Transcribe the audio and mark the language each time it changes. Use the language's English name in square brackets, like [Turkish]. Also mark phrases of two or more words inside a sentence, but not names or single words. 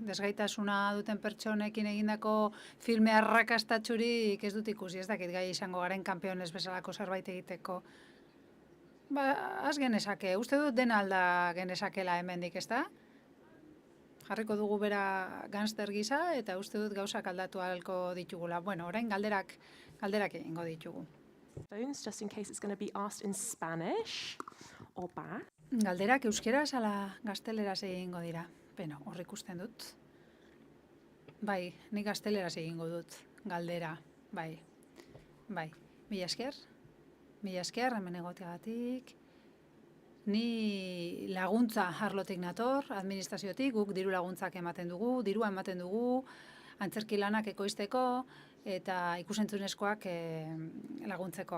[Basque] Desgaitasuna duten pertsonekin egindako filme arrakastatxurik ez dut ikusi, ez dakit gai izango garen Campeones bezalako zerbait egiteko. Az genezake, uste dut dena alda genezakela hemendik, ez da? Jarriko dugu bera gangster gisa eta uste dut gauzak aldatu ahalko ditugula. Orain galderak egingo ditugu. [English] Just in case it's going to be asked in Spanish or Basque. [Basque] Galderak euskeraz ala gazteleraz egingo dira. Hor ikusten dut. Bai, nik gazteleraz egingo dut. Galdera, bai. Mila esker, hemen egoteagatik. Ni laguntza arlotik nator, administraziotik, guk diru laguntzak ematen dugu, dirua ematen dugu, antzerki lanak ekoizteko, eta ikusentzunezkoak laguntzeko.